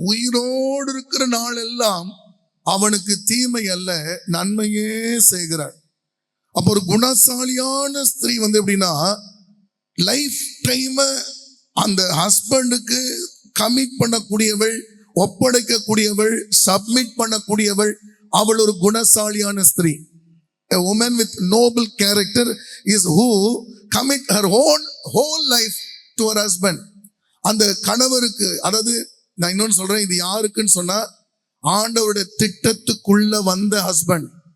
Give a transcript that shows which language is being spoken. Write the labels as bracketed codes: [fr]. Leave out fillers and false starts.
[ta] உயிரோடு இருக்கிற நாளெல்லாம் அவனுக்கு தீமை அல்ல நன்மையே செய்கிறாள். அப்போ ஒரு குணசாலியான ஸ்திரீ எப்படின்னா, லைஃப் டைம் அந்த ஹஸ்பண்டுக்கு கமிட் பண்ணக்கூடியவள், ஒப்படைக்கக்கூடியவள், சப்மிட் பண்ணக்கூடியவள். அவள் ஒரு குணசாலியான ஸ்திரீ. [en] A woman with noble character is who commit her whole life to her husband. [ta] அந்த கணவருக்கு, அதாவது நான் இன்னொன்னு சொல்றேன், இது யாருக்குன்னு சொன்னா ஆண்டவருடைய திட்டத்துக்குள்ள வந்த ஹஸ்பண்ட்.